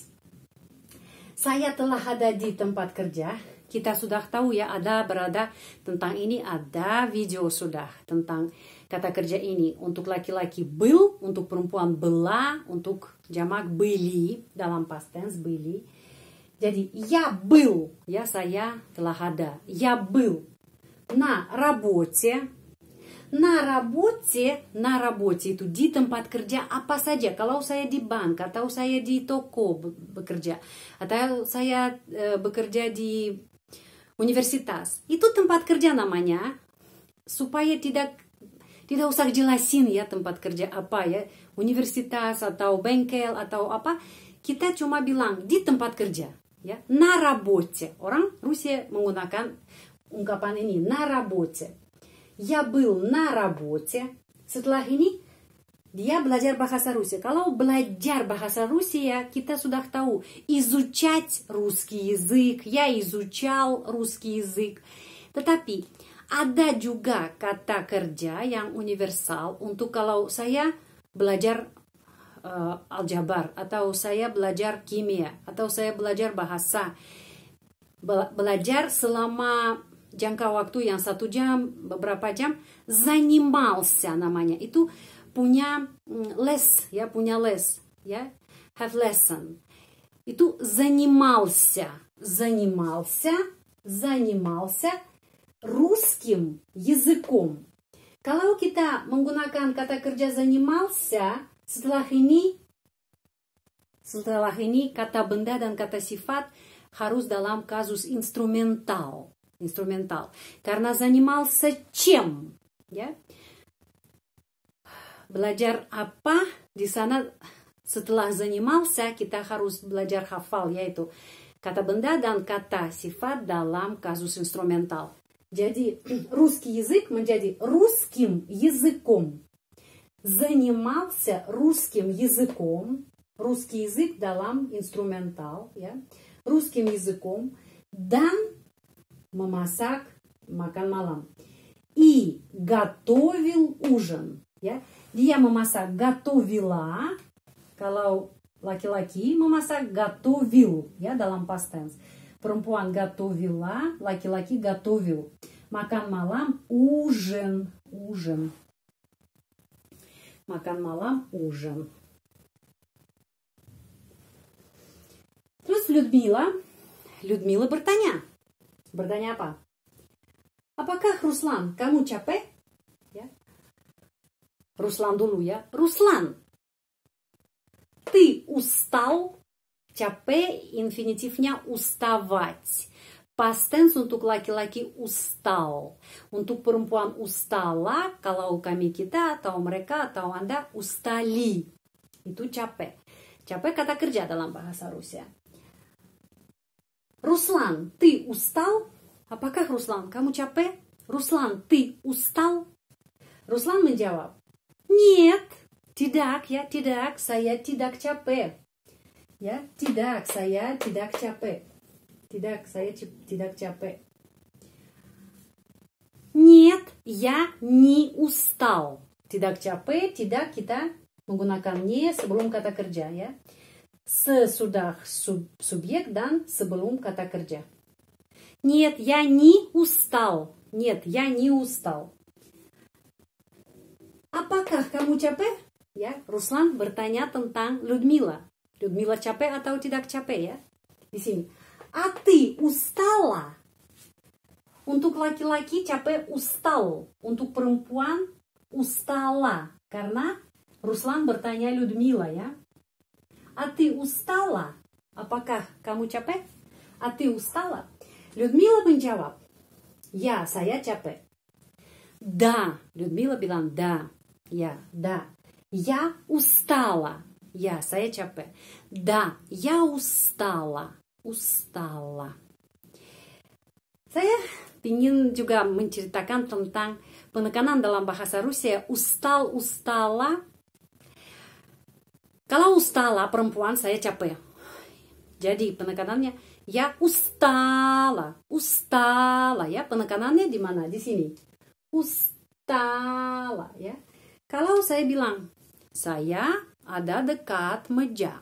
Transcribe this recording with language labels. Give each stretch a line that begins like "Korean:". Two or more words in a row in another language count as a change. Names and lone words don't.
Indonesian: Saya telah ada di tempat kerja. Kita sudah tahu ya, ada berada tentang ini, ada video sudah tentang kata kerja ini. Untuk laki-laki был, untuk perempuan была, untuk jamak были, dalam
English: past tense
Indonesian: были.
Russian: Jadi, я был,
Indonesian: ya saya telah ada.
Russian: Я был на работе. На работе
Indonesian: itu di tempat kerja apa saja. Kalau saya di bank, atau saya di toko bekerja, atau saya bekerja di universitas, itu tempat kerja namanya. Supaya tidak usah jelasin ya tempat kerja apa ya, universitas atau bengkel atau apa, kita cuma bilang di tempat kerja ya,
Russian: на работе.
Indonesian: Orang Rusia menggunakan ungkapan ini,
Russian: на работе. Я был на работе.
Indonesian: Setelah ini dia belajar bahasa Rusia. Kalau belajar bahasa Rusia, kita sudah tahu
Russian: изучать русский язык. Я изучал русский язык.
Indonesian: Tetapi ada juga kata kerja yang universal untuk kalau saya belajar aljabar, atau saya belajar kimia, atau saya belajar bahasa. Belajar selama jangka waktu yang 1 jam, beberapa jam, занимался namanya. Itu punya les, ya, punya les, ya,
English: have lesson.
Russian: Itu занимался русским языком.
Indonesian: Kalau kita menggunakan kata kerja занимался, setelah ini kata benda dan kata sifat harus dalam kasus instrumental.
Russian: Karena занимался чем,
Indonesian: ya? Belajar apa di sana, setelah занимался kita harus belajar hafal, yaitu kata benda dan kata sifat dalam kasus instrumental. Jadi
Russian: русский язык
Indonesian: menjadi
Russian: русским языком. Занимался русским языком. Русский язык
Indonesian: dalam instrumental, ya.
Russian: Русским языком
Indonesian: dan memasak makan malam.
Russian: И готовил ужин.
Indonesian: Ya. Dia memasak, готовила. Kalau laki-laki memasak, готовил. Ya, dalam
English: past tense.
Indonesian: Perempuan готовила, laki-laki готовил. Makan malam, ужин. Makan malam, ужин. Terus Людмила bertanya. Bertanya apa? Apakah Ruslan, kamu capek? Ya. Ruslan dulu ya. Ruslan,
Russian: ты устал?
Indonesian: Capek infinitifnya уставать. Past tense untuk laki-laki устал. Untuk perempuan устала, kalau kita atau mereka atau Anda устали. Itu capek. Capek kata kerja dalam bahasa Rusia. Ruslan,
Russian: ты устал?
Indonesian: Apakah Ruslan, kamu capek? Ruslan,
Russian: ты устал?
Indonesian: Ruslan menjawab, нет, tidak ya, tidak, saya tidak capek. Ya, tidak, saya tidak capek. Tidak, saya tidak capek.
Russian: Нет, я не устал.
Indonesian: Tidak capek, tidak kita menggunakan не sebelum kata kerja ya. Sesudah subjek dan sebelum kata kerja.
Russian: Нет, я не устал. Нет, я не устал.
Indonesian: Apakah kamu capek? Ya, Ruslan bertanya tentang Людмила. Людмила capek atau tidak capek ya? Di sini.
Russian: А ты устала?
Indonesian: Untuk laki-laki capek устал. Untuk perempuan устала. Karena Ruslan bertanya Людмила ya.
Russian: А ты устала?
Indonesian: Apakah kamu capek?
Russian: А ты устала? Людмила menjawab.
Indonesian: Ya, saya capek. Да, Людмила bilang да.
Russian: Ya, да. Я устала.
Indonesian: Ya, saya capek.
Russian: Да, я устала. Устала.
Indonesian: Saya ingin juga menceritakan tentang penekanan dalam bahasa Rusia.
Russian: Устал, устала.
Indonesian: Kalau устала perempuan, saya capek. Jadi penekanannya ya устала, устала ya. Penekanannya di mana? Di sini. Устала ya. Kalau saya bilang saya ada dekat meja.